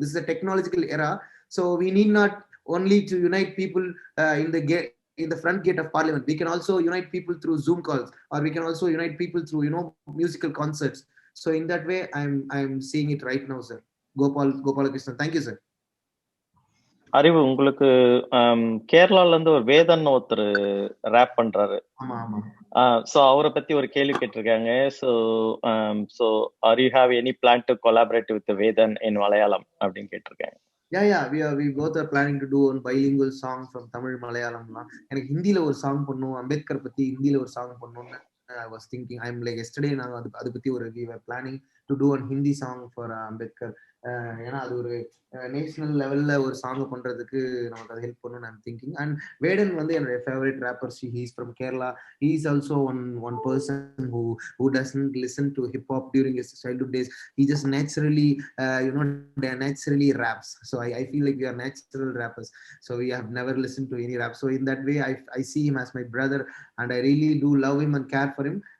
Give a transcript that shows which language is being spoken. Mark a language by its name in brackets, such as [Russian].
[English] This is a technological era. So we need not only to unite people in the front gate of parliament. We can also unite people through Zoom calls, or we can also unite people through musical concerts. So in that way, I'm seeing it right now, sir. Gopalakrishnan, thank you, sir. [Tamil] அறிவு, உங்களுக்கு கேரளால இருந்து ஒரு வேதன் ஒருத்தர் rape பண்றாரு. So அவரை பத்தி ஒரு கேள்வி கேட்டிருக்காங்க. So [English] are you have any plan to collaborate with Vedan in Malayalam [Tamil] அப்படின்னு கேட்டிருக்காங்க. [English] We both are planning to do a bilingual song from Tamil Malayalam. [Tamil] எனக்கு ஹிந்தில ஒரு சாங் பண்ணனும், அம்பேத்கர் பத்தி ஹிந்தில ஒரு சாங் பண்ணனும்னு [English] I was thinking. I'm like yesterday [Tamil] நாங்க அது பத்தி ஒரு [English] we were planning to do a Hindi song for Ambedkar. [Tamil] ஏன்னா அது ஒரு நேஷனல் லெவல்ல ஒரு சாங் பண்றதுக்கு நமக்கு அது ஹெல்ப் பண்ணணும்னு [English] I'm thinking. And [Tamil] வேடன் வந்து என்னுடைய favourite rapper. [English] He's from Kerala. He's also one person who doesn't listen to hip hop during his childhood days. He just naturally naturally raps. So I feel like we are natural rappers. So we have never listened to any rap. So in that way, I see him as my brother, and I really do love him and care for him.